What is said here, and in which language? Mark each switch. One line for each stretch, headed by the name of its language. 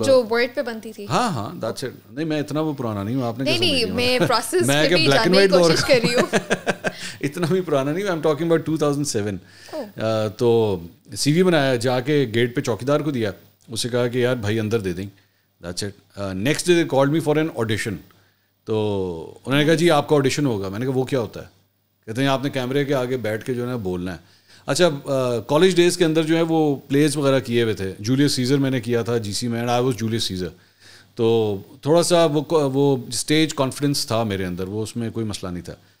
Urdu: جو ورڈ پہ بنتی تھی.
English: ہاں that's it.
Urdu: نہیں میں اتنا وہ پرانا نہیں ہوں. آپ نے نہیں, میں پروسیس میں کہ بلیک اینڈ وائٹ کوشش کر رہی ہوں. اتنا بھی پرانا نہیں.
English: I am talking about 2007.
Urdu: تو سی وی بنایا, جا کے گیٹ پہ چوکیدار کو دیا, اسے کہا کہ یار بھائی اندر دے دیں.
English: That's it. Next day they called me for an audition.
Urdu: تو انہوں نے کہا جی آپ کا آڈیشن ہوگا. میں نے کہا وہ کیا ہوتا ہے؟ کہتے ہیں آپ نے کیمرے کے آگے بیٹھ کے جو ہے نا بولنا ہے. اچھا, کالج ڈیز کے اندر جو ہے وہ پلیز وغیرہ کیے ہوئے تھے. جولیس سیزر میں نے کیا تھا جی سی میں,
English: And I was Julius Caesar.
Urdu: تو تھوڑا سا وہ اسٹیج کانفیڈنس تھا میرے اندر, وہ اس میں کوئی مسئلہ نہیں تھا.